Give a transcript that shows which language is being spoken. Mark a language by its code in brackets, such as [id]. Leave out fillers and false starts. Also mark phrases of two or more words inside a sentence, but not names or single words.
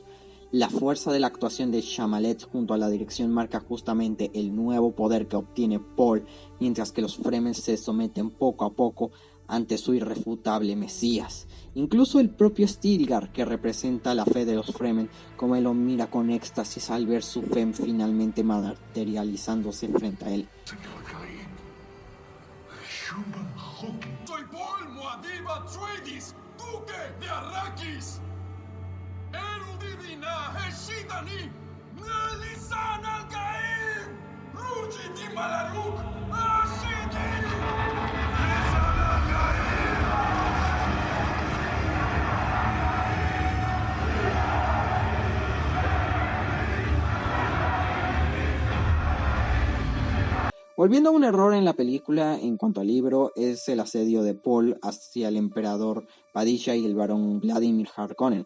[es] La fuerza de la actuación de Shyamalan junto a la dirección marca justamente el nuevo poder que obtiene Paul, mientras que los Fremen se someten poco a poco ante su irrefutable Mesías. Incluso el propio Stilgar, que representa la fe de los Fremen, como él lo mira con éxtasis al ver su fe finalmente materializándose frente a él. Soy Paul Muad'Dib Atreides, duque de Arrakis. Erudivina Heshidani, Nelisan Al-Gaim, Rujidi Malaruk, Ashidi, Nelisan Al-Gaim. Volviendo a un error en la película en cuanto al libro, es el asedio de Paul hacia el emperador Padishah y el barón Vladimir Harkonnen.